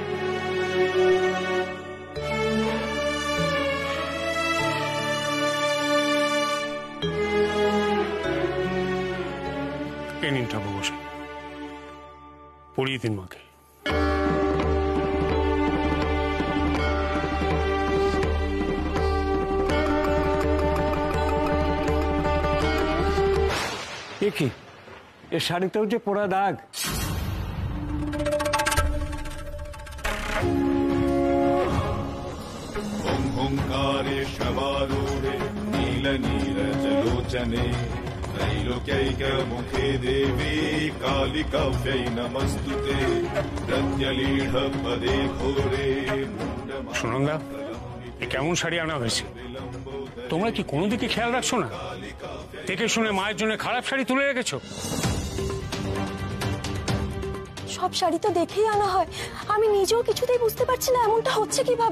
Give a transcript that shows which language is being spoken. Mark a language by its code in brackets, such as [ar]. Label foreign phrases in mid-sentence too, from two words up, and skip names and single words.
[bn] এ নিন ঠাকুর বসে, পড়িয়ে দিন মাকে। এ কি, এ শাড়িতেও যে পোড়া দাগ। [sa] ओंकारे शवारूढे नीलनीरजलोचने त्रैलोक्यैकमुखे देवी कालिकाव्यै नमस्तुते प्रत्यलीढपदे घोरे। [bn] সুনন্দা, এ কেমন শাড়ি আনা হয়েছে? তোমরা কি কোনো দিকে খেয়াল রাখছো না? দেখে শুনে মায়ের জন্য খারাপ শাড়ি তুলে রেখেছো। সব শাড়ি তো দেখেই আনা হয়, আমি নিজেও কিছুতেই বুঝতে পারছি না এমনটা হচ্ছে কিভাবে।